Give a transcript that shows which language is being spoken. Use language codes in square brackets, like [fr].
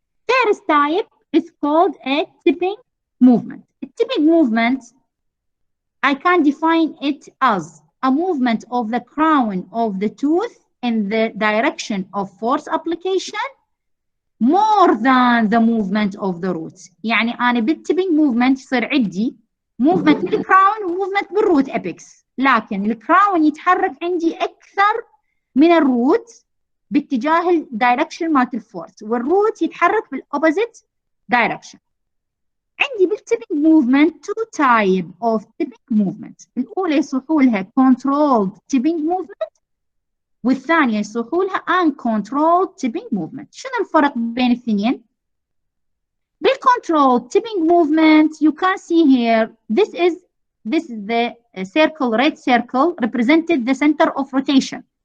[en] First type is called a tipping movement. A tipping movement, I can define it as a movement of the crown of the tooth in the direction of force application more than the movement of the roots. [ar] يعني أنا بالtipping movement يصير عندي movement بالكراون وmovement بالروت apex، لكن الكراون يتحرك عندي أكثر من الروت باتجاه الدايركشن مالت الفورس، والروت يتحرك بالopposite direction. عندي بالtipping movement [en] two type of tipping movement. [ar] الأولى يصيحوا لها controlled tipping movement، والثانية يصيحوا لها uncontrolled tipping movement. شنو الفرق بين الاثنين؟ [en] بالcontrolled tipping movement you can see here this is the circle, red circle represented the center of rotation.